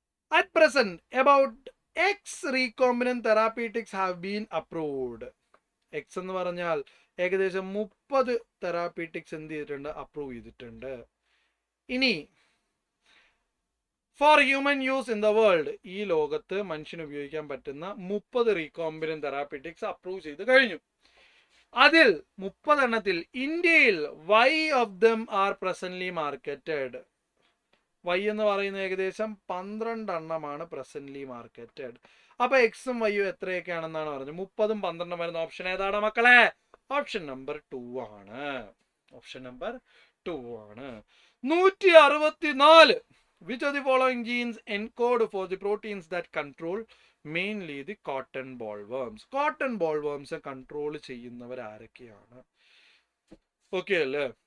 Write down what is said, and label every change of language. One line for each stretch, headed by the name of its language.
English: At present, about X recombinant therapeutics have been approved.
Malayalam: X എന്ന് പറഞ്ഞാൽ ഏകദേശം 30 therapeutics എന്ത് ചെയ്തിട്ടുണ്ട്? അപ്രൂവ് ചെയ്തിട്ടുണ്ട്. ഇനി
English: for human use in the world,
Malayalam: ഈ ലോകത്ത് മനുഷ്യന് ഉപയോഗിക്കാൻ പറ്റുന്ന 30 റീകോമ്പിനന്റ് തെറാപ്യൂട്ടിക്സ് അപ്രൂവ് ചെയ്ത് കഴിഞ്ഞു. അതിൽ 30 എണ്ണത്തിൽ ഇന്ത്യയിൽ
English: Why of them are presently marketed?
Malayalam: Y എന്ന് പറയുന്നത് ഏകദേശം 12 എണ്ണമാണ് പ്രസന്റ്ലി മാർക്കറ്റഡ്. അപ്പൊ എക്സും വൈയും എത്രയൊക്കെയാണെന്നാണ് പറഞ്ഞത്? 30ഉം 12ഉം വരുന്ന ഓപ്ഷൻ ഏതാണ് മക്കളെ? ഓപ്ഷൻ നമ്പർ 2 ആണ്. ഓപ്ഷൻ നമ്പർ 2 ആണ്. 164.
English: Which of the following genes encode for the proteins that control mainly the cotton bollworms?
Malayalam: Cotton bollworms control ചെയ്യുന്നവർ ആരൊക്കെയാണ്? ഓക്കെ അല്ലേ?